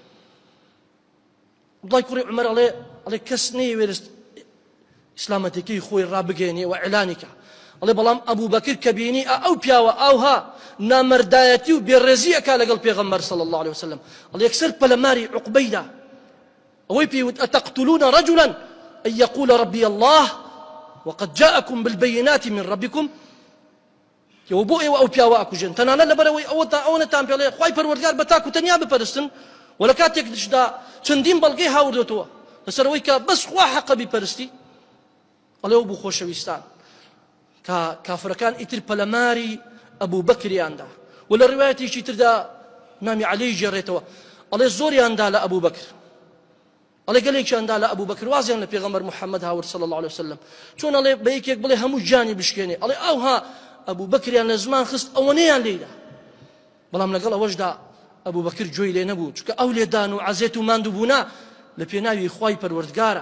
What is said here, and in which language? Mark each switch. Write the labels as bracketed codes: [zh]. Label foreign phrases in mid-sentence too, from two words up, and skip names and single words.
[ckb] عەبدوڵای کوڕی عومەر ئەڵێ کەس نەیوێت ئیسلامەتەکەی خۆی ڕابگەێنێ و ئیعلانی کە ئەڵێ بەڵام ئەبوو بەکر کە بینی ئەو پیاوە ئاوها نامەردایەتی و بێڕێزی ئەکا لەگەڵ پێغەمبەر [ar] صلی الله عليه وسلم. [ckb] ئەڵێ یەکسەر پەلەماری عوقبەیدا ئەوەی پێوت [ar] ئەتەقتلون رجلا أن يقول ربي الله وقد جاءكم بالبينات من ربكم [ckb] بۆ ئێوە ئەو پیاوە ئەکوژێن تەنانەت لەبەرەوەی ئەوە نەتان پێڵێ خوای پەروەردگار بە تاک و تەنیا بپەرستن و لە کاتێکدا چەندین بەڵگەی هاوردێتەوە لەسەرەوەی کە بەس خوا حەقە بیپەرستی. ئەڵێ ئەو بوو خۆشەویستان کە کافرەکان ئیتر پەلەماری ئەبوو بەکریاندا و لە ڕوایەتێکی تردا ئیمامی عەلی گێڕێتەوە ئەڵێ زۆریاندا لە ئەبوو بەکر ئەڵێ گەلێکیاندا لە ئەبوو بەکر وازیان لە پێغەمبەر محەممەد هاورد [ar] صلی الله عليه وسلم [ckb] چۆن ئەڵێ بە یەکێک بڵێ هەموو گیانی بشکێنێ ئەڵێ ئەوها ئەبوو بەکریان لە زمان خست ئەوە نەیان لێیدا بەڵام لەگەڵ ئەوەشدا ئەبوو بەکر جۆی لێ نەبوو چونکە ئەو لێدان و عەزێت و ماندوو بوونا لە پێناوی خوای پەروەردگارە.